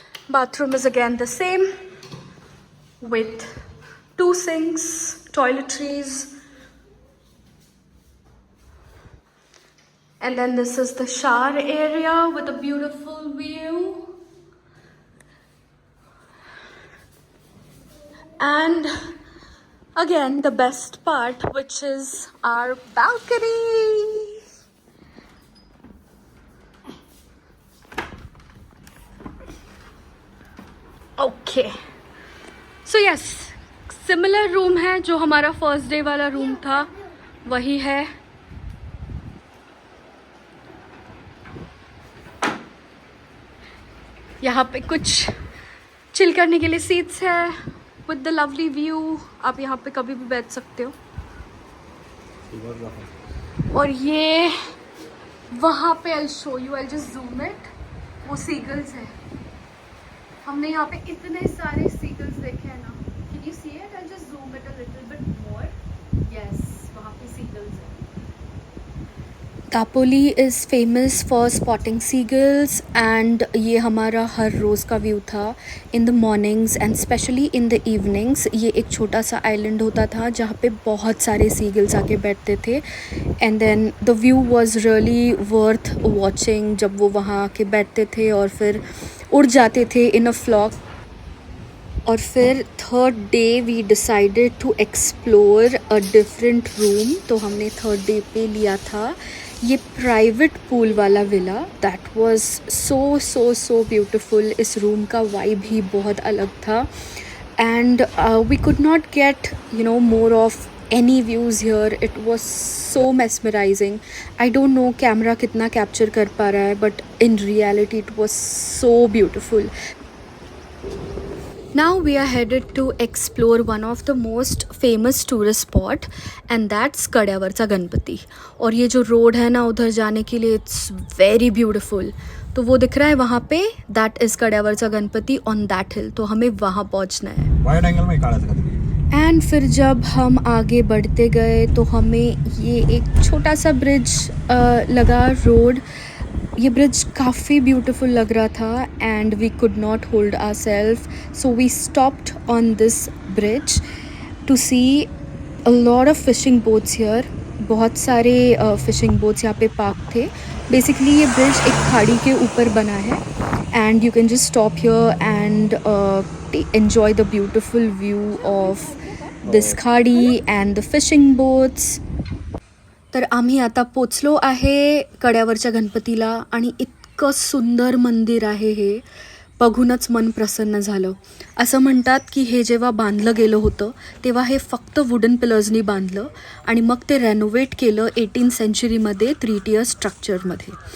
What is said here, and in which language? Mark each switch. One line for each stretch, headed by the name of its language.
English: Bathroom is again the same with 2 sinks, toiletries. And then this is the shower area with a beautiful view. And again, the best part, which is our balcony. Okay. So yes,
Hindi: similar room है जो हमारा first day वाला room था, वही है। यहाँ पे कुछ चिल करने के लिए सीट्स है
English: With the lovely view.
Hindi: आप यहाँ पे कभी भी बैठ सकते हो। और ये वहाँ पे
English: I show you, I just zoom it,
Hindi: वो सीगल्स है। हमने यहाँ पे इतने सारे सीगल्स देखे हैं ना।
English: Can you see it? I just zoom it a little bit more.
Hindi: Yes, वहाँ पे सीगल्स है।
English: Dapoli is famous for spotting seagulls and
Hindi: ये हमारा हर रोज़ का व्यू था
English: in the mornings and especially in the evenings।
Hindi: ये एक छोटा सा आइलैंड होता था जहाँ पे बहुत सारे seagulls आके बैठते थे
English: and then the view was really worth watching
Hindi: जब वो वहाँ आके बैठते थे और फिर उड़ जाते थे
English: in a flock।
Hindi: और फिर
English: Third day we decided to explore a different room.
Hindi: तो हमने थर्ड डे पे लिया था ये प्राइवेट पूल वाला villa.
English: That was so so so beautiful.
Hindi: इस रूम का वाइब ही बहुत अलग था
English: And we could not get more of any views here। it was so mesmerizing। I don't know
Hindi: camera कितना कैप्चर कर पा रहा है,
English: but in reality it was so beautiful। Now we are headed to explore one of the most famous tourist spot and that's कड्यावरचा गणपति।
Hindi: और ये जो road है ना उधर जाने के लिए,
English: it's very beautiful।
Hindi: तो वो दिख रहा है वहाँ पे,
English: that is
Hindi: कड्यावरचा Ganpati
English: on that hill।
Hindi: तो हमें वहाँ पहुँचना है। वाइड एंगल में काढ़ा था। एंड फिर जब हम आगे बढ़ते गए तो हमें ये एक छोटा सा ब्रिज लगा रोड। ये ब्रिज काफ़ी ब्यूटीफुल लग रहा था
English: And we could not hold our self, so we stopped on this bridge to see a lot of fishing boats here.
Hindi: बहुत सारे फिशिंग बोट्स यहाँ पे पार्क थे। बेसिकली ये ब्रिज एक खाड़ी के ऊपर बना है
English: And you can just stop here and enjoy the beautiful view of this खाडी and the fishing boats।
Marathi: तर आम्ही आता पोचलो आहे कड्यावरच्या गणपतीला आणि इतकं सुंदर मंदिर आहे हे, बघूनच मन प्रसन्न झालं। असं म्हणतात की हे जेव्हा बांधलं गेलं होतं तेव्हा हे फक्त वुडन पिलर्सनी बांधलं आणि मग ते रेनोवेट केलं 18th सेंचुरीमध्ये 3-tier स्ट्रक्चरमध्ये।